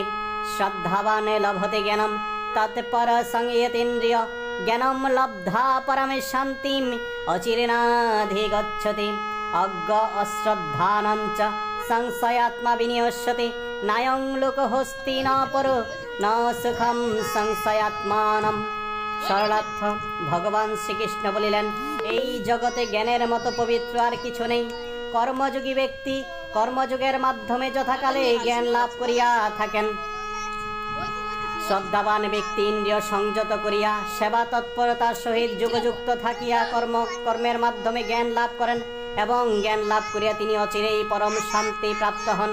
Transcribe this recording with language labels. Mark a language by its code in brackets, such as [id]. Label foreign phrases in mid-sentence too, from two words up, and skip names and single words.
[sa] श्रद्धावान् लभते ज्ञानं तत्परसंयतेन्द्रिय ज्ञानं लब्ध्वा परम शान्तिम् अचिरेणाधिगच्छति। अज्ञ अश्रद्धानं च संशयात्मा विनिश्यते नायं लोकोऽस्ति न परो न सुखम संशयात्मानं। [bn] শরণার্থ ভগবান শ্রীকৃষ্ণ বলিলেন, এই জগতে জ্ঞানের মতো পবিত্র আর কিছু নেই। কর্মযোগী ব্যক্তি কর্মযোগের মাধ্যমে যথাকালে জ্ঞান লাভ করিয়া থাকেন। শ্রদ্ধাবান ব্যক্তি ইন্দ্রিয় সংযত করিয়া সেবা তৎপরতার সহিত যোগযুক্ত থাকিয়া কর্মের মাধ্যমে জ্ঞান লাভ করেন এবং জ্ঞান লাভ করিয়া তিনি অচিরেই পরম শান্তি প্রাপ্ত হন।